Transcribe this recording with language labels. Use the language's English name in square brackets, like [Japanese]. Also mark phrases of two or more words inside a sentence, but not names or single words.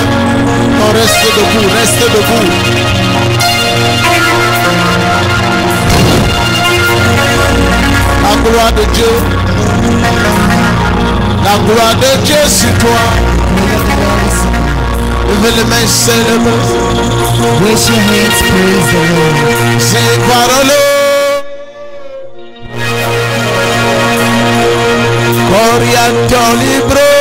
[French] Non, reste debout, reste debout. La gloire de Dieu. La gloire de Dieu sur toi. Levez les mains, célèbre. [English] Raise your hands, praise the Lord. [French] C'est parole. Oriento libro.